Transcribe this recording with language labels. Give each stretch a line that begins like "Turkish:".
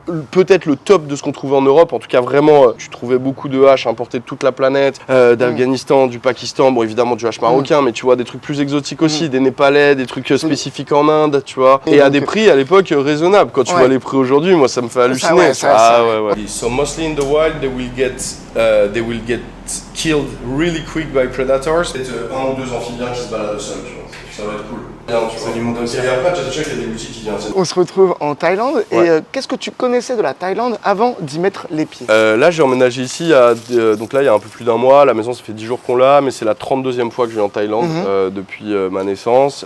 French: peut-être le top de ce qu'on trouvait en Europe. En tout cas, vraiment, tu trouvais beaucoup de haches importées de toute la planète, d'Afghanistan, du Pakistan, bon évidemment du hache marocain, mais tu vois, des trucs plus exotiques aussi, des Népalais, des trucs spécifiques en Inde, tu vois, et à des prix à l'époque raisonnables. Quand tu vois les prix aujourd'hui, moi ça me fait halluciner.
English: So mostly in the wild, they will get killed really quick by predators.
French: C'est un ou deux amphibiens qui se baladent au sol, tu vois. Ça va être cool. Et après, tu sais qu'il y a des boutiques qui viennent. On se retrouve en Thaïlande et qu'est-ce que tu connaissais de la Thaïlande avant d'y mettre les pieds? Là, j'ai emménagé ici, donc là, il y a un peu plus d'un mois. La maison, ça fait 10 jours qu'on l'a, mais c'est la 32e fois que je viens en Thaïlande depuis ma naissance.